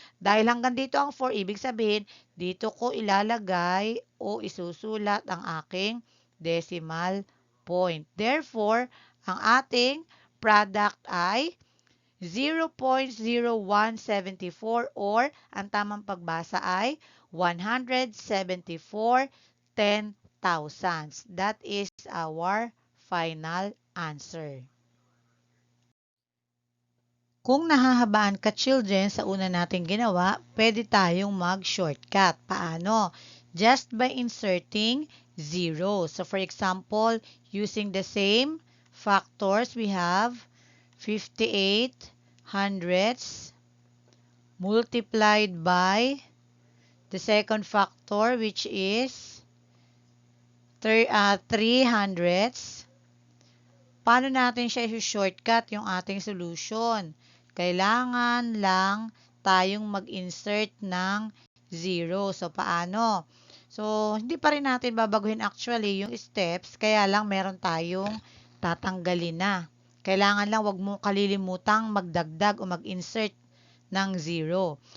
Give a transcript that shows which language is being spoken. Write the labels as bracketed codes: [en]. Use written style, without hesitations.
[tl] Dahil hanggang dito ang 4, ibig sabihin, dito ko ilalagay o isusulat ang aking decimal point. [en] Therefore, [tl] ang ating product ay 0.0174 or ang tamang pagbasa ay 174/10 [en] thousands. That is our final answer. [tl] Kung nahahabaan ka children sa una nating ginawa, pwede tayong mag-shortcut. Paano? [en] Just by inserting 0. So for example, using the same factors, we have 58 hundredths multiplied by the second factor, which is 3 hundredths. [tl] Paano natin siya i-shortcut yung ating solution? Kailangan lang tayong mag-insert ng 0. So, paano? So, hindi pa rin natin babaguhin actually yung steps, kaya lang meron tayong tatanggalin na. Kailangan lang wag mo kalilimutang magdagdag o mag-insert ng 0.